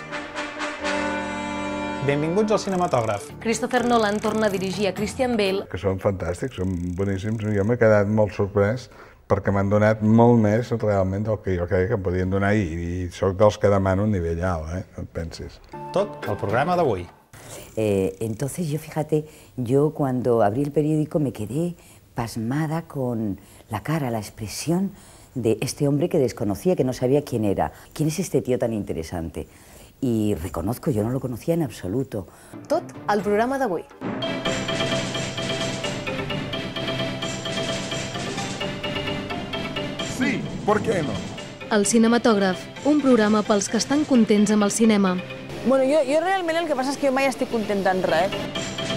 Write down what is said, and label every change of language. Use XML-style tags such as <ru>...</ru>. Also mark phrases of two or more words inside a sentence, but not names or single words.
<ca>Benvinguts al cinematògraf. Christopher Nolan torna a dirigir a Christian Bale. Que són fantàstics, són boníssims. Jo m'he quedat molt sorprès perquè m'han donat molt més realment del que jo creia que em podien donar i sóc dels que demano un nivell alt, no et pensis. Tot el programa d'avui.</ca> <es>Entonces yo, fíjate, yo cuando abrí el periódico me quedé pasmada con la cara, la expresión de este hombre que desconocía, que no sabía quién era. ¿Quién es este tío tan interesante? Y reconozco, yo no lo conocía en absoluto.</es> <ca>Tot el programa d'avui.</ca> <es>Sí, ¿por qué no?</es> <ca>El cinematògraf, un programa pels que estan contents amb el cinema. Bueno, jo realment el que passa és que jo mai estic contenta en res.</ca>